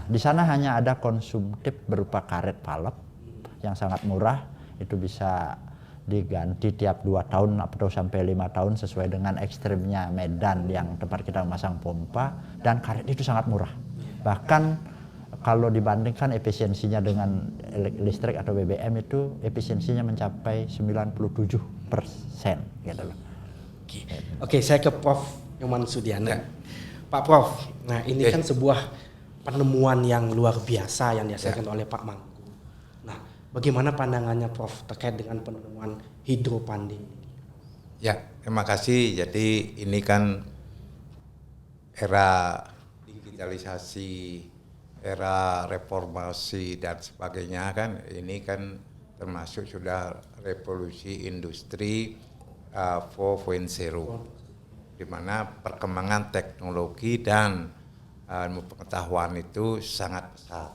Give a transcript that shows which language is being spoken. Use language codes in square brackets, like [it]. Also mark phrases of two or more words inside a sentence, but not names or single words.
[id] Di sana hanya ada konsumtif berupa karet palep yang sangat murah, itu bisa diganti tiap 2 tahun atau sampai 5 tahun sesuai dengan ekstrimnya medan yang tempat kita memasang pompa, dan karet itu sangat murah. Bahkan kalau dibandingkan efisiensinya dengan listrik atau BBM itu efisiensinya mencapai 97% gitu loh. Oke, saya ke Prof. Nyoman Sudiana. Pak Prof, nah ini kan sebuah penemuan yang luar biasa yang dihasilkan oleh Pak Mangku. Nah, bagaimana pandangannya Prof terkait dengan penemuan hidropandi? Ya, terima kasih. Jadi ini kan era digitalisasi, era reformasi dan sebagainya kan, ini kan termasuk sudah revolusi industri 4.0, di mana perkembangan teknologi dan pengetahuan itu sangat pesat.